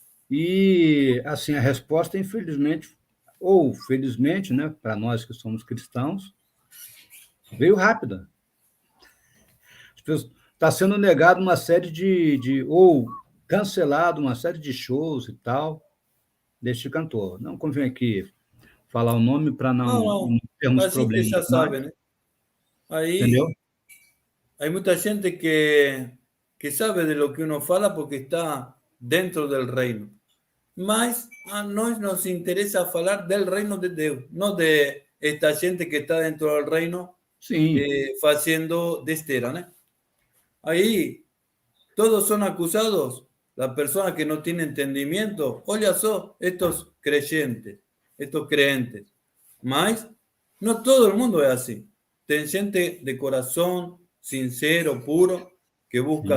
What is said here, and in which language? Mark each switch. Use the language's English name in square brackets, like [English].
[Portuguese] E, assim, a resposta, infelizmente, ou felizmente, né, para nós que somos cristãos, veio rápida. Está sendo negado uma série ou cancelado uma série de shows e tal, deste cantor. Não convém aqui falar o nome para não termos problemas. Já sabe, né? Aí, entendeu? [Spanish] Hay mucha gente que sabe de lo que uno fala porque está dentro del reino. [Portuguese] mas a nós [Spanish] nos interesa falar del reino de Deus, não de esta gente que está dentro del reino [Portuguese] Sim, [Spanish] haciendo de esteira, né? Ahí todos son acusados, las personas que no tienen entendimiento. [Portuguese] Olha só, [Spanish] estos creyentes, estos creentes. Mas no todo el mundo es así. [Portuguese] Tem gente de corazón sincero, puro, que busca